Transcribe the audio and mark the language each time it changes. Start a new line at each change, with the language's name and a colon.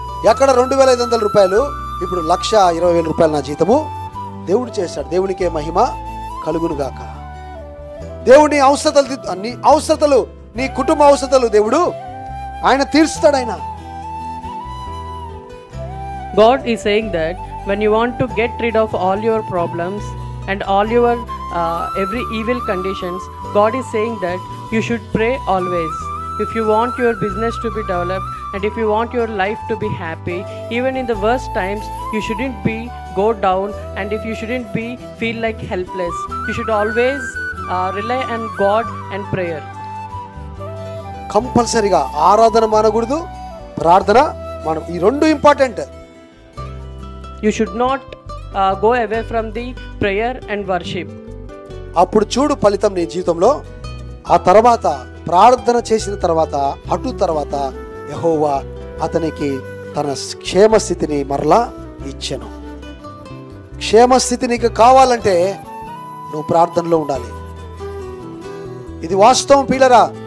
Telugu: ఎక్కడ 2,500 రూపాయలు, ఇప్పుడు 1,20,000 రూపాయలు నా జీతము దేవుడు చేశాడు. దేవునికే మహిమ కలుగునుగాక. దేవుని అవసరతలు, నీ కుటుంబ అవసరతలు దేవుడు ఆయన తీర్చుతాడు. ఆయన
English: God is saying that when you want to get rid of all your problems and all your every evil conditions, God is saying that you should pray always. If you want your business to be developed and if you want your life to be happy, even in the worst times, you shouldn't be go down, and if you shouldn't be feel like helpless, you should always rely on God and prayer.
Telugu: కంపల్సరీగా ఆరాధన మానకూడదు, ప్రార్థన మనం. ఈ రెండు important.
English: You should not go away from the prayer and worship.
Telugu: అప్పుడు చూడు ఫలితం నీ జీవితంలో. ఆ తర్వాత ప్రార్థన చేసిన తర్వాత తర్వాత యెహోవా అతనికి తన క్షేమస్థితిని మరలా ఇచ్చెను. క్షేమస్థితి నీకు కావాలంటే నువ్వు ప్రార్థనలో ఉండాలి. ఇది వాస్తవం పిల్లరా.